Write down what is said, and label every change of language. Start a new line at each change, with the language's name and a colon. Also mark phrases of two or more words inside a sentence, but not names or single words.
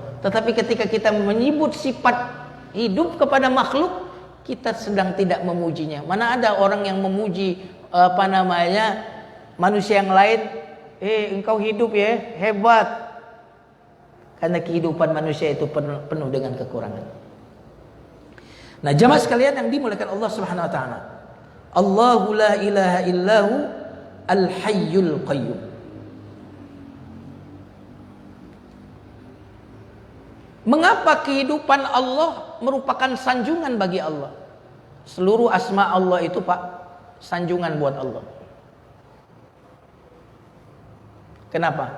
Indonesian: Tetapi ketika kita menyebut sifat hidup kepada makhluk, kita sedang tidak memujinya. Mana ada orang yang memuji manusia yang lain, engkau hidup ya, hebat. Karena kehidupan manusia itu penuh dengan kekurangan. Nah, jamaah sekalian yang dimuliakan Allah
Arabic: سبحانه وتعالى. الله لا إله إلا هو الحي القيوم.
Indonesian: Mengapa kehidupan Allah merupakan sanjungan bagi Allah? Seluruh asma Allah itu, Pak, sanjungan buat Allah. Kenapa?